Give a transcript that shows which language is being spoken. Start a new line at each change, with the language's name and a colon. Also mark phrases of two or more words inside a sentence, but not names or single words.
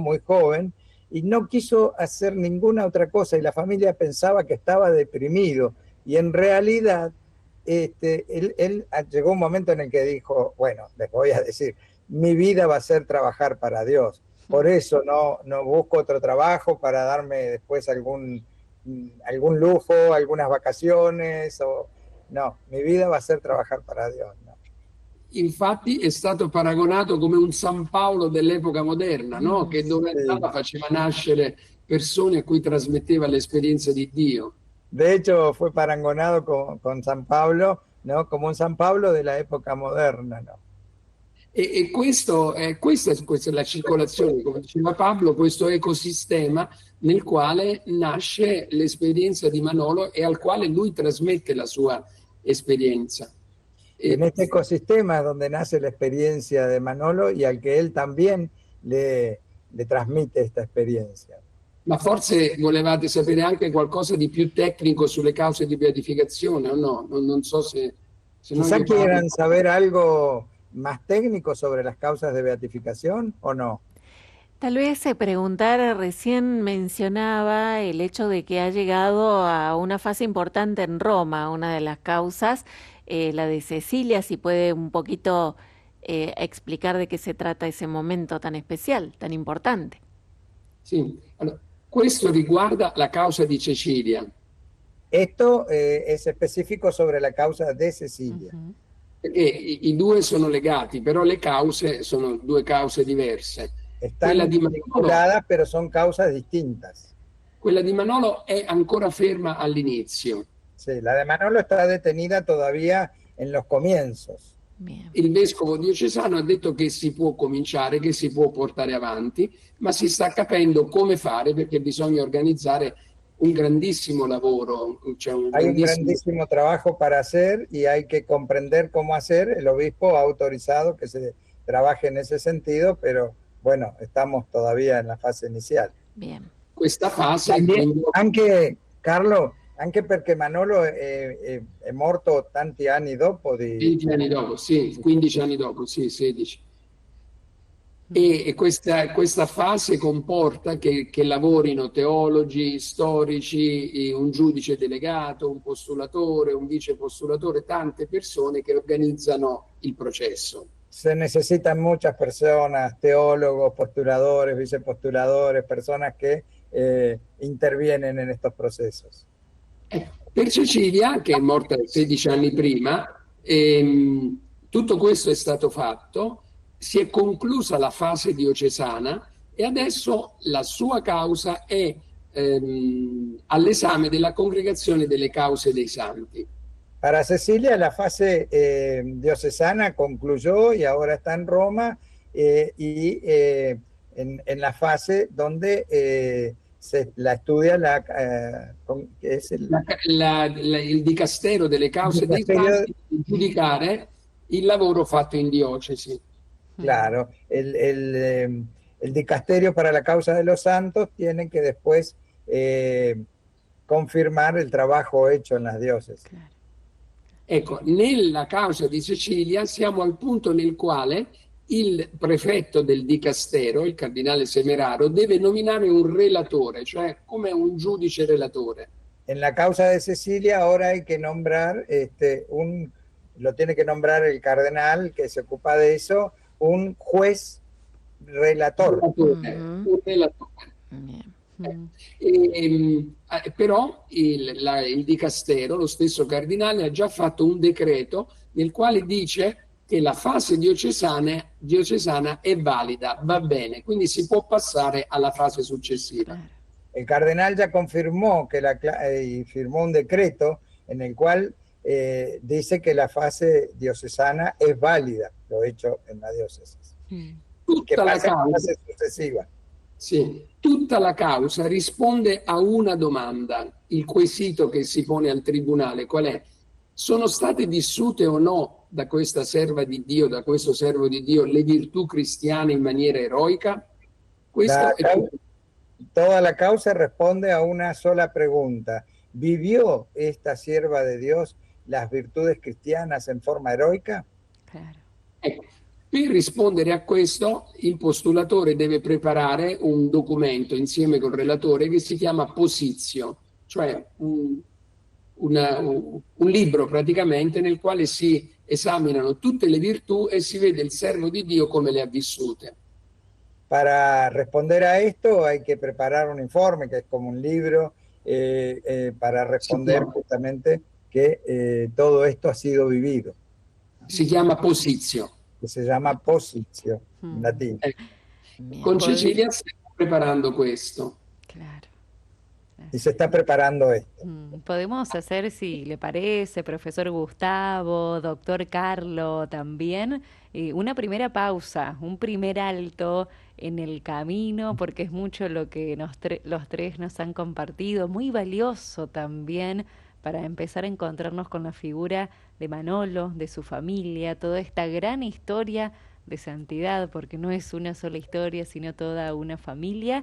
Spanish: muy joven, y no quiso hacer ninguna otra cosa, y la familia pensaba que estaba deprimido, y en realidad él llegó un momento en el que dijo, bueno, les voy a decir, mi vida va a ser trabajar para Dios, por eso no busco otro trabajo para darme después algún lujo, algunas vacaciones, no, mi vida va a ser trabajar para Dios, ¿no?
Italian: Infatti è stato paragonato come un San Paolo dell'epoca moderna, no? Che dove andava faceva nascere persone a cui trasmetteva l'esperienza di Dio.
Spanish: De hecho, fue paragonado con San Pablo, ¿no? Como un San Pablo de la época moderna, ¿no?
Italian: E questa è la circolazione, come diceva Pablo, questo ecosistema nel quale nasce l'esperienza di Manolo e al quale lui trasmette la sua esperienza.
Spanish: En este ecosistema es donde nace la experiencia de Manolo y al que él también le trasmite esta experiencia.
Italian: Ma forse volevate sapere anche qualcosa di più tecnico sulle cause di beatificazione o no? Non so se
Spanish: Quizá quieran saber algo más técnico sobre las causas de beatificación o no. Tal vez preguntar, recién mencionaba el hecho de que ha llegado a una fase importante en Roma, una de las causas, la de Cecilia, si puede un poquito explicar de qué se trata ese momento tan especial, tan importante.
Italian: Sì, allora, questo riguarda la causa di Cecilia.
Spanish: Esto es específico sobre la causa de Cecilia. Ujú.
Italian: Perché i due sono legati, però le cause sono due cause diverse. Quella
Spanish: Están
Italian: di Manolo,
Spanish: vinculadas, pero son causas distintas.
Italian: quella di Manolo è ancora ferma all'inizio.
Spanish: Sí, la de Manolo está detenida todavía en los comienzos. Bien.
Italian: Il vescovo diocesano ha detto che si può cominciare, che si può portare avanti, ma si sta capendo come fare perché bisogna organizzare un grandissimo lavoro, cioè un
Spanish: Hay un
Italian: grandissimo...
Spanish: grandísimo trabajo para hacer y hay que comprender cómo hacer. El obispo ha autorizado que se trabaje en ese sentido, pero bueno, estamos todavía en la fase inicial. Bien.
Italian: Questa fase,
Spanish: También,
Italian: quindi, anche, Carlo, anche perché Manolo è morto tanti anni dopo di... 20 anni dopo, sì, 15 anni dopo, sì, 16. E questa fase comporta che lavorino teologi, storici, un giudice delegato, un postulatore, un vice postulatore, tante persone che organizzano il processo.
Spanish: Se necesitan muchas personas, teólogos, postuladores, vicepostuladores, personas que intervienen en estos procesos.
Italian: Per Cecilia, che è morta 16 anni prima, tutto questo è stato fatto, si è conclusa la fase diocesana e adesso la sua causa è all'esame della Congregazione delle Cause dei Santi.
Spanish: Para Cecilia la fase diocesana concluyó y ahora está en Roma en la fase donde se la estudia que es
Italian: Il Dicastero delle Cause dei Santi di giudicare il lavoro fatto in diocesi.
Spanish: Claro, el dicasterio para la causa de los santos tiene que después confirmar el trabajo hecho en las diócesis. Claro.
Italian: Ecco, nella causa di Cecilia siamo al punto nel quale il prefetto del Dicastero, il cardinale Semeraro, deve nominare un relatore, cioè come un giudice relatore.
Spanish: En la causa de Cecilia ahora hay que nombrar lo tiene que nombrar el cardenal que se ocupa de eso, un juez relator.
Italian: Un relatore.
Spanish: Bien.
Italian: Però il Dicastero, lo stesso cardinale, ha già fatto un decreto nel quale dice che la fase diocesana è valida, va bene, quindi si può passare alla fase successiva.
Spanish: Claro. El cardenal ya confirmó y firmó un decreto en el cual dice que la fase diocesana es válida, lo hecho en la diócesis. Que
Italian: Tutta la
Spanish: pasa a la
Italian: causa,
Spanish: fase sucesiva.
Italian: sì, tutta la causa risponde a una domanda, il quesito che si pone al tribunale, qual è? Sono state vissute o no da questa serva di Dio, da questo servo di Dio, le virtù cristiane in maniera eroica? Questo è
Spanish: Toda la causa responde a una sola pregunta. ¿Vivió esta sierva de Dios las virtudes cristianas en forma heroica? Claro.
Italian: Ecco, per rispondere a questo, il postulatore deve preparare un documento insieme col relatore che si chiama posizio, cioè un libro praticamente nel quale si esaminano tutte le virtù e si vede il servo di Dio come le ha vissute.
Spanish: Para responder a esto hay que preparar un informe, que es como un libro, para responder justamente que todo esto ha sido vivido.
Italian: Si chiama posizio.
Spanish: Que se llama posizio en latín. Bien.
Italian: Con Cecilia stiamo preparando questo.
Spanish: Claro. Y se está preparando esto. Podemos hacer, si le parece, profesor Gustavo, doctor Carlo también, una primera pausa, un primer alto en el camino, porque es mucho lo que los tres nos han compartido, muy valioso también para empezar a encontrarnos con la figura de Manolo, de su familia, toda esta gran historia de santidad, porque no es una sola historia, sino toda una familia.